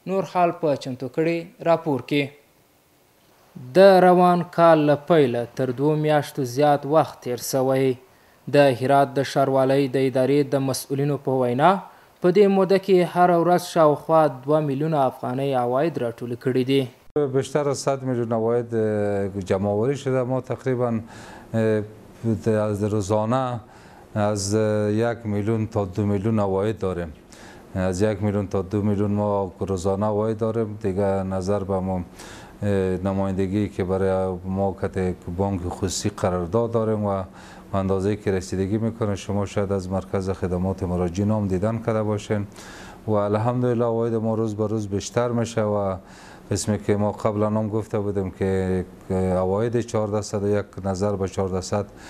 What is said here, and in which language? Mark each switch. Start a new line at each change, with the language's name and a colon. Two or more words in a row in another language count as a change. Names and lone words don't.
Pashto: نور حال په چمتو کړي راپور کې. د روان کال له پیله تر 2 میاشتو زیات وخت تیر سوی. د هرات د ښاروالۍ د ادارې د مسؤلینو په وینا په دې موده کې هر ورځ شاوخوا 2 میلیونه افغانۍ عواید راټول کړي دي.
Persian: بیشتر از 100 میلیون عواید جمع‌آوری شده. ما تقریبا از روزانه از 1 میلیون تا 2 میلیون عواید داریم. از 1 میلیون تا 2 میلیون ما روزانه عواید داریم. دیگه نظر به ما نمایندگی که برای ما که بانک خصوصی قرارداد داریم و اندازه‌ای که رسیدگی میکنه، شما شاید از مرکز خدمات مراجعین هم دیدن کرده باشین و الحمدلله عواید ما روز به روز بیشتر میشه و اسمی که ما قبلا هم گفته بودیم که عواید 1400 یک نظر به 1400